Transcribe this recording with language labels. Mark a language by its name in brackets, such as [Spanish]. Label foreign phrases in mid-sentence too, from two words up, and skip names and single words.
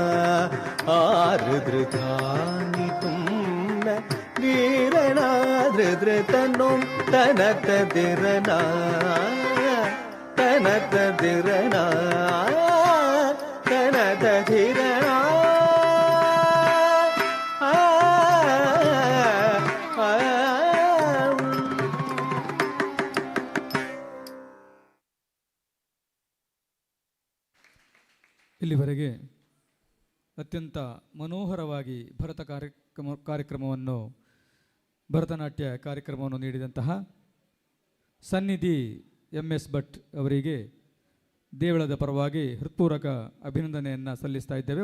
[Kannada] ಆರುದೃತಾನಿ ತುಮ್ನ ಧೀರನಾದೃತನೋಂ ತನ ತದಿರನ ತನ ತದಿರನ ತನ ತದಿರನ ಇಲ್ಲಿವರೆಗೆ ಅತ್ಯಂತ ಮನೋಹರವಾಗಿ ಭರತನಾಟ್ಯ ಕಾರ್ಯಕ್ರಮವನ್ನು ನೀಡಿದಂತಹ ಸನ್ನಿಧಿ MS ಭಟ್ ಅವರಿಗೆ ದೇವಳದ ಪರವಾಗಿ ಹೃತ್ಪೂರ್ವಕ ಅಭಿನಂದನೆಯನ್ನು ಸಲ್ಲಿಸ್ತಾ ಇದ್ದೇವೆ.